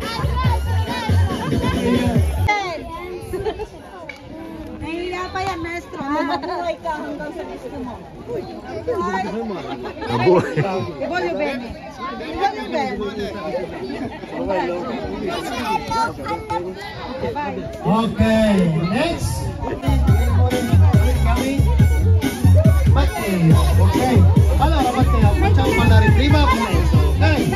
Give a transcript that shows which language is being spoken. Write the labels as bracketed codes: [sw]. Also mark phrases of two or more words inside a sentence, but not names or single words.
[tl] Nahiya pa yan, maestro. Mabuhay ka hanggang sa gusto mo. Mabuhay. Ibolo, Benny. Ibolo, Benny. [en] Okay, next. Matteo, okay. [it] Allora Matteo, facciamo mandare prima questo, ok?